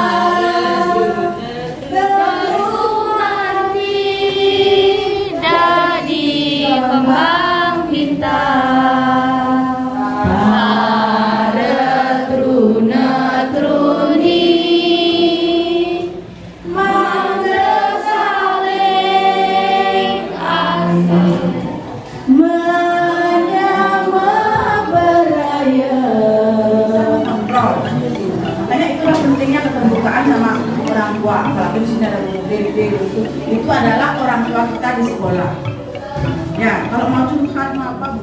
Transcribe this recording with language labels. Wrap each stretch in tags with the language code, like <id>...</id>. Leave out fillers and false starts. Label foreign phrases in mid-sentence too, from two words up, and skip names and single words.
<jv>Gumanti dadi kembang bintang Para truna-truni mangga saling asih</jv> <id>makanya itulah pentingnya keterbukaan sama orang tua. Apalagi di sini ada guru itu adalah orang tua kita di sekolah. Ya, kalau mau curhat mau apa bu?</id>